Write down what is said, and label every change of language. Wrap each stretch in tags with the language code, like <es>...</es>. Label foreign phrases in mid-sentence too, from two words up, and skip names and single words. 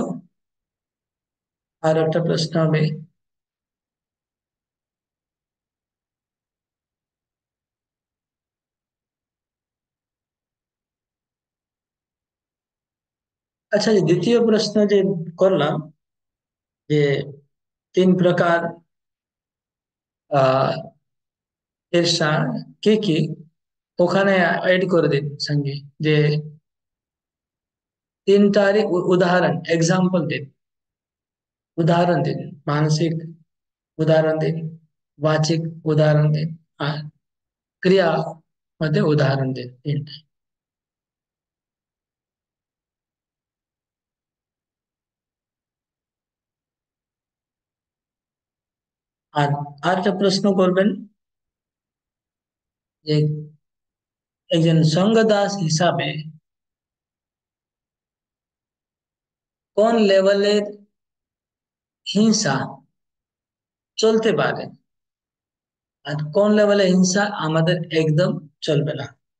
<bn>আর একটা প্রশ্ন হবে আচ্ছা, যে দ্বিতীয় প্রশ্ন যে করলাম, যে 3 প্রকার আহ ঈর্ষা কি কি, ওখানে এড করে দিন সঙ্গে, যে 3টারই উদাহরণ, एग्जांपल দিন, উদাহরণ দিন, মানসিক উদাহরণ দিন, বাচিক উদাহরণ দিন, আর ক্রিয়া মধ্যে উদাহরণ দিন 3টা। আর আরেকটা প্রশ্ন করবেন যে একজন সঙ্গদাস হিসাবে কোন লেভেলের হিংসা চলতে পারে, আর কোন লেভেলে হিংসা আমাদের একদম চলবে না।</bn>